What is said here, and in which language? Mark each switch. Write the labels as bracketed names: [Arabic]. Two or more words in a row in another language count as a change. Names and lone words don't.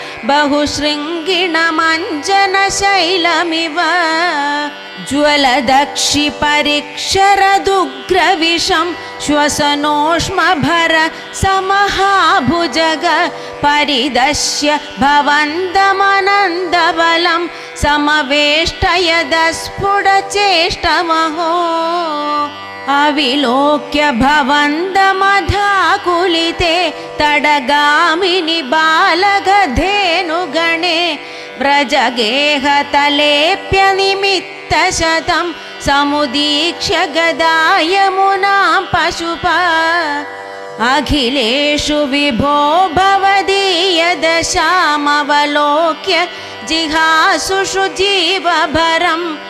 [Sanskrit] ബഹുശൃംഗിണമഞ്ജനശൈലമിവ ജ്വലദക്ഷി പരിക്ഷരദുഗ്രവിഷം ശ്വസനോഷ്മഭര സമഹാഭുജഗ പരിദശ്യ ഭവന്തമനന്തബലം സമവേഷ്ടയദസ്ഫുടചേഷ്ടമഹോ അവിലോക്യ ഭവന്തമധാകുലിതേ തടഗാമിനി ബാലകധേനുഗണേ व्रजगेहतलेऽप्यनिमित्तशतं समुदीक्ष्य गदायमुनां पशुपा अखिलेषु विभो भवदीयदशामवलोक्य जिहासुषु जीवभरं